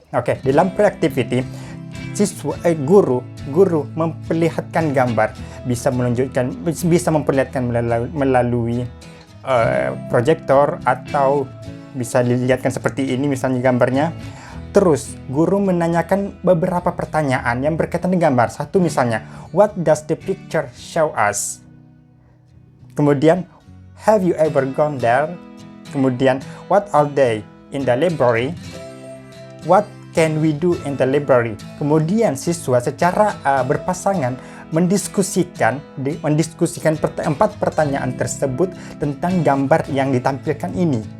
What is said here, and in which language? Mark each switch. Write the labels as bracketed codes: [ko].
[id] Oke, dalam pre-activity guru memperlihatkan gambar, bisa memperlihatkan melalui proyektor, atau bisa dilihatkan seperti ini misalnya gambarnya. Terus, guru menanyakan beberapa pertanyaan yang berkaitan dengan gambar. Satu misalnya, [en] what does the picture show us? [id] Kemudian, [en] have you ever gone there? Kemudian, what are they in the library? What can we do in the library? [id] Kemudian, siswa secara berpasangan mendiskusikan 4 pertanyaan tersebut tentang gambar yang ditampilkan ini.